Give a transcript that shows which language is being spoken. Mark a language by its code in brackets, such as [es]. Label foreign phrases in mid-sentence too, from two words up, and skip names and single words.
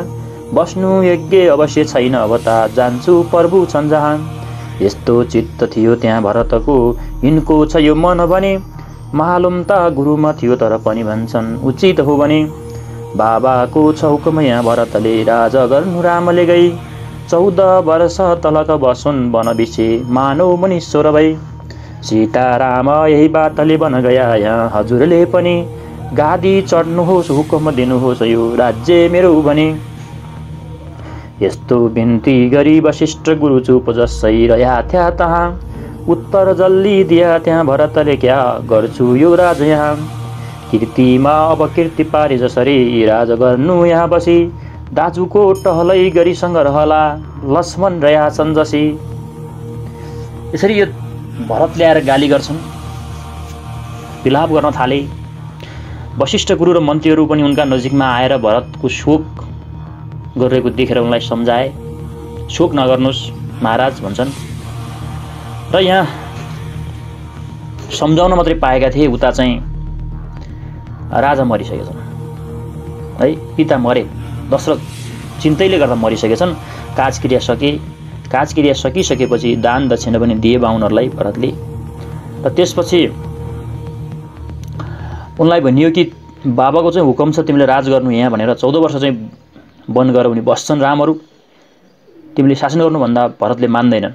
[ne] बस्नु योग्य अवश्य छैन अब त जान्छु प्रभु छन् जहाँ। यस्तो चित्त थियो त्यहाँ भरतको यिनको छ यो मन भने। मालुम त गुरुमा थियो तर पनि भन्छन् उचित हो भने। बाबाको छ हुकुम यहाँ भरतले राज गर्नु रामले गई। 14 वर्ष तलक बसुन् वन बिछे मानव मनीश्वर भई। सीताराम यही बातले बन गया यहाँ हजुरले पनि। गादी चढ्नुहोस् हुकुम दिनुहोस् यो राज्य मेरो भने। यस्तो बिन्ती गरी वशिष्ठ गुरु चुप जसै रह्या थ्या तहाँ। उत्तर जल्दी दिया त्यहाँ भरतले क्या गर्छु यो राज यहाँ। कीर्तिमा अब कीर्ति पारे जसरी राज गर्नु यहाँ बसी। दाजुको टहलै गरीसँग रहला लक्ष्मण रह्या छन् जसी। यसरी यो भरत ल्याएर गाली गर्छन्, विलाप गर्न थाले। वशिष्ठ गुरु र मन्त्रीहरू पनि उनका नजिकमा आएर भरतको शोक गरेको देखेर उनलाई सम्झाए। शोक नगर्नुहोस् महाराज भन्छन्। र यहाँ सम्झाउन मात्रै पाएका थिए, उता चाहिँ राजा मरिसकेछन् है। पिता मरे, दशरथ चिन्तैले गर्दा मरिसकेछन्। काजक्रिया सके। काजक्रिया सकिसकेपछि दान दक्षिणा पनि दिए बाहुनहरूलाई भरतले। र त्यसपछि उनलाई भनियो कि बाबाको चाहिँ हुकुम छ तिमीले राज गर्नु यहाँ भनेर। 14 वर्ष चाहिँ वन गएर उनी बस्छन् रामहरू, तिमीले शासन गर्नुभन्दा भरतले मान्दैनन्।